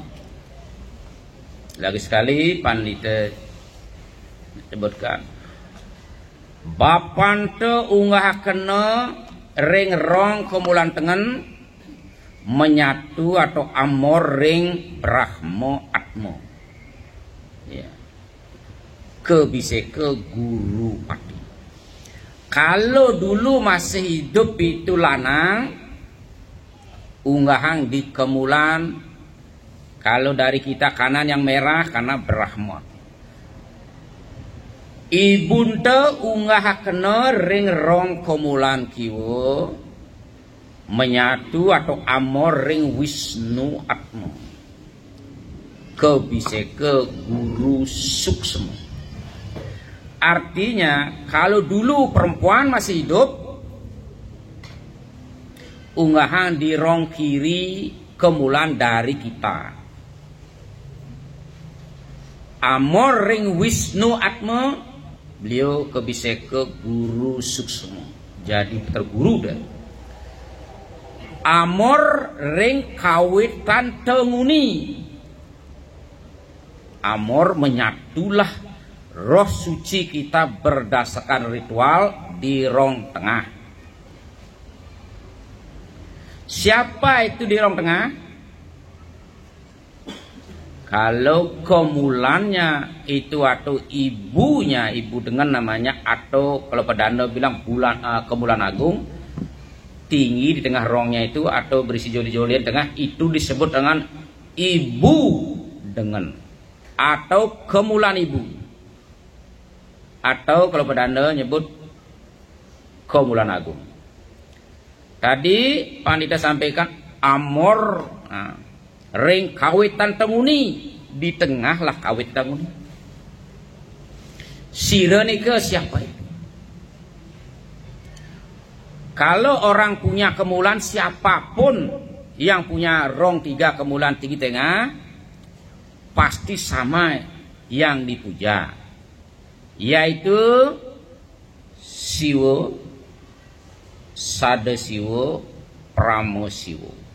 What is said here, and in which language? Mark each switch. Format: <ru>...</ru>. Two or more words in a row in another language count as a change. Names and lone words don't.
<id>Lagi sekali pandita sebutkan</id> <ban>bapante unggah kena ring rong kemulan tengen</ban> <id>menyatu atau</id> <ban>amor ring Brahma Atma</ban> <id>ya.</id> <ban>Kebiseke guru pati.</ban> <id>Kalau dulu masih hidup itu lanang unggahan di kemulan, kalau dari kita kanan yang merah karena Brahma.</id> <ban>Ibunte unggah kena ring rong kemulan kiwo</ban> <id>menyatu atau</id> <ban>amor ring Wisnu Atma kebiseke guru suksema.</ban> <id>Artinya kalau dulu perempuan masih hidup unggahan di rong kiri kemulan dari kita</id> <ban>amor ring Wisnu Atma</ban> <id>beliau</id> <ban>kebiseke guru suksema</ban> <id>jadi terguru dah.</id> <ban>Amor ring kawitan tenguni</ban> <id>amor menyatulah roh suci kita berdasarkan ritual di rong tengah. Siapa itu di rong tengah? Kalau kemulannya itu atau ibunya, ibu dengan namanya, atau kalau pedanda bilang kemulan agung tinggi di tengah rongnya itu atau berisi joli-jolian tengah, itu disebut dengan ibu dengan atau kemulan ibu, atau kalau pedanda nyebut kemulan agung. Tadi pandita sampaikan</id> <ban>amor ring kawitan temuni,</ban> <id>di tengah lah kawit temuni.</id> <ban>Sira nika</ban> <id>siapa itu? Kalau orang punya kemulan, siapapun yang punya rong 3 kemulan tinggi tengah pasti sama yang dipuja, yaitu Siwa, Sada Siwa, Pramo Siwa.</id>